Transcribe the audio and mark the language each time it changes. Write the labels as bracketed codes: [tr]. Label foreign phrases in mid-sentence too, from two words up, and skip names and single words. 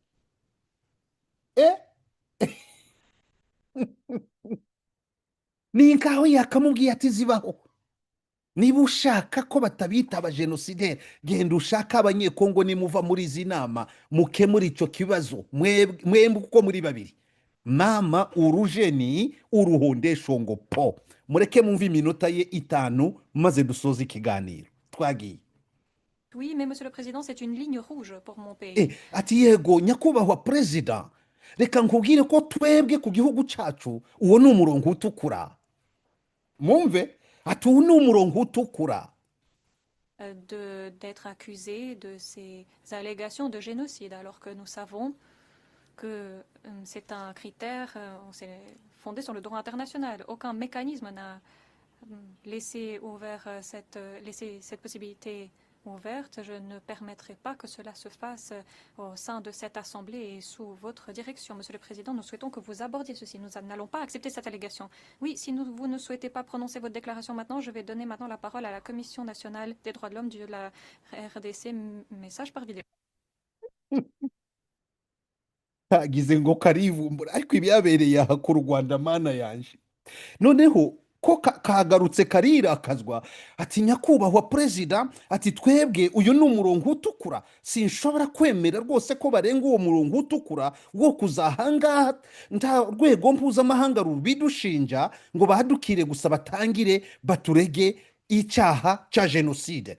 [rw] Ni nkaho yakamubwiye ati zibaho niba ushaka ko batabita abajenosideri genda ushaka abanyekongo nimuva muri izi nama mukemura icyo kibazo mwembi uko muri babiri mama uruje ni uruhondesho ngo po mureke mumve iminota ye 5 maze dusoze ikiganiro twagiye. [fr] Oui, mais monsieur le président, c'est une ligne rouge pour mon pays. [rw] Ati yego nyakubahwa president reka nkubwire ko twebwe ku gihugu cyacu uwo ni umurongo utukura mumve ati uwo ni umurongo utukura. [fr] D'être accusé de ces allégations de génocide alors que nous savons que c'est un critère fondé sur le droit international. Aucun mécanisme n'a laissé cette possibilité ouverte. Je ne permettrai pas que cela se fasse au sein de cette Assemblée et sous votre direction. Monsieur le Président, nous souhaitons que vous abordiez ceci. Nous n'allons pas accepter cette allégation. Oui, si vous ne souhaitez pas prononcer votre déclaration maintenant, je vais donner maintenant la parole à la Commission nationale des droits de l'homme de la RDC. Message par vidéo. [rw] Kagize ngo karivumbura ariko ibyabereye aha ku Rwanda mana yanje noneho ko kagarutse karirakazwa ati nyakubahwa president ati twebwe uyu ni umurongo utukura sinshobora kwemera rwose ko barenga uwo murongo utukura wo kuzahanga nta rwego mpuzamahanga rubidushinja ngo bahadukire gusa batangire baturege icyaha cya genocide.